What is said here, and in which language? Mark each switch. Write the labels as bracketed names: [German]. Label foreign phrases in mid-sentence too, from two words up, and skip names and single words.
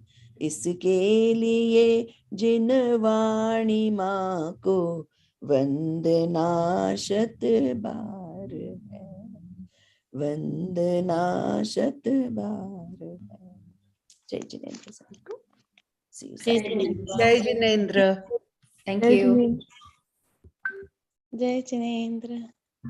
[Hindi] इसके लिए जिन वाणी माँ को वंदना शत बार है. वंदना शत बार है. जय जिनेंद्र सभी को. [English] See you. [Hindi] जय जिनेंद्र. [English] Thank you. [Hindi] जय जिनेंद्र.